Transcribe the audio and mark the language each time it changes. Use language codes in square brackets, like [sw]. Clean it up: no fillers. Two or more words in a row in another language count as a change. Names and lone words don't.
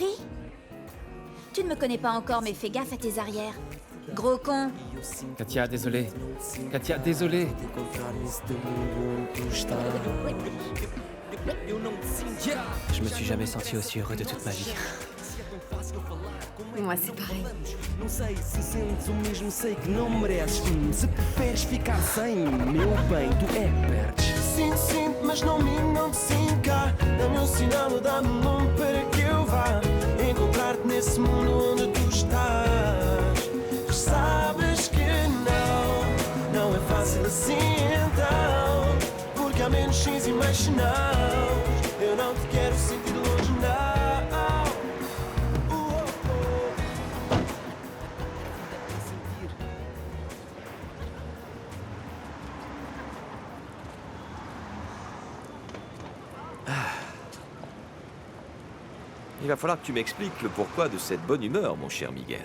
[fr] Tu ne me connais pas encore, mais fais gaffe à tes arrières. Gros con. Katia, désolé. Katia, désolé. Je me suis jamais senti aussi heureux de toute ma vie. Moi, c'est pareil. [pt] Não sei se sentes o mesmo, sei que não mereces. Se preferes ficar sem meu bem, tu é que perdes. Sinto, mas não te sinto cá. Dá-me um sinal, dá-me um nome para que eu vá encontrar-te nesse mundo onde tu estás. Sabes que não é fácil assim então. Porque há menos sims e mais sinal. Eu não te quero sentir longe, não. [fr] Il va falloir que tu m'expliques le pourquoi de cette bonne humeur, mon cher Miguel.